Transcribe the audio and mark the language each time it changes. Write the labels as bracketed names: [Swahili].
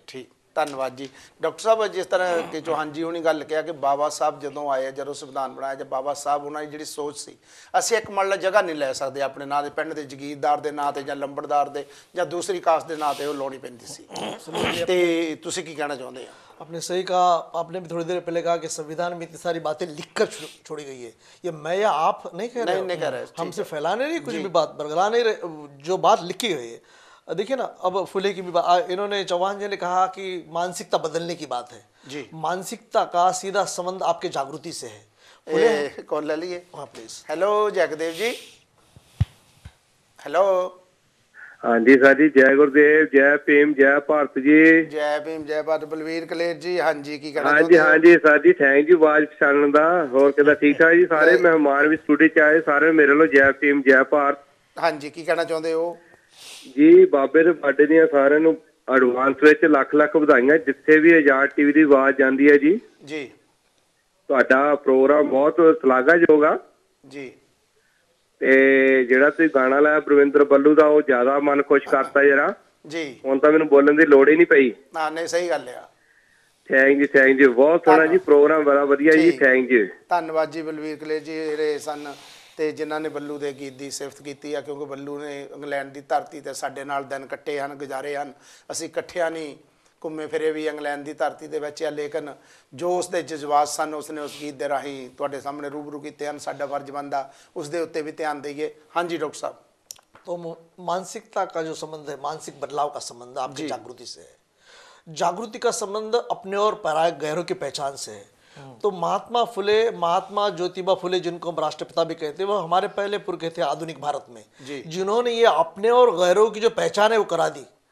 [Punjabi] ਠੀਕ ਧੰਨਵਾਦ ਜੀ। ਡਾਕਟਰ ਸਾਹਿਬ ਜਿਸ ਤਰ੍ਹਾਂ ਕਿ ਚੌਹਾਨ ਜੀ ਹੁਣੀ ਗੱਲ ਕਿਹਾ ਕਿ ਬਾਬਾ ਸਾਹਿਬ ਜਦੋਂ ਆਏ, ਜਦੋਂ ਸੰਵਿਧਾਨ ਬਣਾਇਆ, ਜਾਂ ਬਾਬਾ ਸਾਹਿਬ ਉਹਨਾਂ ਦੀ ਜਿਹੜੀ ਸੋਚ ਸੀ, ਅਸੀਂ ਇੱਕ ਮੰਨ ਲਾ ਜਗ੍ਹਾ ਨਹੀਂ ਲੈ ਸਕਦੇ ਆਪਣੇ ਨਾਂ ਦੇ, ਪਿੰਡ ਦੇ ਜਗੀਰਦਾਰ ਦੇ ਨਾਂ ਤੇ ਜਾਂ ਲੰਬੜਦਾਰ ਦੇ ਜਾਂ ਦੂਸਰੀ ਕਾਸਟ ਦੇ ਨਾਂ ਤੇ ਉਹ ਲਾਉਣੀ ਪੈਂਦੀ ਸੀ। ਤੇ ਤੁਸੀਂ ਕੀ ਕਹਿਣਾ ਚਾਹੁੰਦੇ ਆ? [Hindi] आपने सही कहा। आपने भी थोड़ी देर पहले कहा कि संविधान में इतनी सारी बातें लिखकर छोड़ी गई है। ये मैं या आप नहीं कह रहे, नहीं कह रहे, हमसे फैलाने नहीं, कुछ भी बात बरगला नहीं रहे, जो बात लिखी गई है। देखिए ना, अब फुले की भी बात, इन्होंने चौहान जी ने कहा कि मानसिकता बदलने की बात है जी। मानसिकता का सीधा संबंध आपके जागृति से है। फुले कॉल ले लिए। हाँ please. Hello Jagdev ji. Hello. हाँ जी सर जी, जय गुरुदेव, जय भीम, जय भारत जी। जय भीम जय भारत। [Punjabi] बलवीर कलेर जी, हाँ जी की कहना? हाँ जी सर जी, थैंक यू आवाज पछाणन दा। होर किदा ठीक ठाक जी? सारे मेहमान भी स्टूडियो च आए, सारे मेरे लो जय भीम जय भारत। हाँ जी की कहना चाहते हो जी? बाबे दे बर्थडे ਦੀਆਂ ਸਾਰਿਆਂ ਨੂੰ ਐਡਵਾਂਸ ਵਿੱਚ ਲੱਖ ਲੱਖ ਵਧਾਈਆਂ। ਜਿੱਥੇ ਵੀ ਆਜ਼ਾਦ ਟੀਵੀ ਦੀ ਆਵਾਜ਼ ਜਾਂਦੀ ਹੈ ਜੀ ਜੀ, ਤੁਹਾਡਾ ਪ੍ਰੋਗਰਾਮ ਬਹੁਤ ਸ਼ਲਾਘਾਯੋਗ ਆ ਜੀ। ਤੇ ਜਿਹੜਾ ਤੁਸੀਂ ਗਾਣਾ ਲਾਇਆ ਪ੍ਰਵਿੰਦਰ ਬੱਲੂ ਦਾ, ਉਹ ਜ਼ਿਆਦਾ ਮਨ ਖੁਸ਼ ਕਰਤਾ ਜਰਾ ਜੀ। ਹੁਣ ਤਾਂ ਮੈਨੂੰ ਬੋਲਣ ਦੀ ਲੋੜ ਹੀ ਨਹੀਂ ਪਈ। ਹਾਂ ਨਹੀਂ ਸਹੀ ਗੱਲ ਆ। ਥੈਂਕ ਯੂ ਬਹੁਤ ਸੋਹਣਾ ਜੀ ਪ੍ਰੋਗਰਾਮ, ਬੜਾ ਵਧੀਆ ਜੀ, ਥੈਂਕ ਯੂ। ਧੰਨਵਾਦ ਜੀ ਬਲਵੀਰ ਕਲੇਰ ਜੀ ਜਿਹੜੇ ਸਨ ਤੇ ਜਿਨ੍ਹਾਂ ਨੇ ਬੱਲੂ ਦੇ ਗੀਤ ਦੀ ਸਿਫਤ ਕੀਤੀ ਆ, ਕਿਉਂਕਿ ਬੱਲੂ ਨੇ ਇੰਗਲੈਂਡ ਦੀ ਧਰਤੀ ਤੇ ਸਾਡੇ ਨਾਲ ਦਿਨ ਕੱਟੇ ਹਨ, ਗੁਜ਼ਾਰੇ ਹਨ। ਅਸੀਂ ਇਕੱਠਿਆਂ ਨਹੀਂ ਘੁੰਮੇ ਫਿਰੇ ਵੀ ਇੰਗਲੈਂਡ ਦੀ ਧਰਤੀ ਦੇ ਵਿੱਚ ਆ, ਲੇਕਿਨ ਜੋ ਉਸਦੇ ਜਜ਼ਬਾਤ ਸਨ ਉਸਨੇ ਉਸ ਗੀਤ ਦੇ ਰਾਹੀਂ ਤੁਹਾਡੇ ਸਾਹਮਣੇ ਰੂਬਰੂ ਕੀਤੇ ਹਨ। ਸਾਡਾ ਫਰਜ਼ ਬਣਦਾ ਉਸ ਦੇ ਉੱਤੇ ਵੀ ਧਿਆਨ ਦੇਈਏ। [Hindi] ਹਾਂਜੀ डॉक्टर साहब। तो मानसिकता का जो संबंध है, मानसिक बदलाव का संबंध आपकी जागृति से है। जागृति का संबंध अपने और पराये गैरों की पहचान से है। तो महात्मा फुले, महात्मा ज्योतिबा फुले, जिनको हम राष्ट्रपिता भी कहते हैं, वो हमारे पहले पुरखे थे आधुनिक भारत में, जिन्होंने ये अपने और गैरों की जो पहचान है वो करा दी।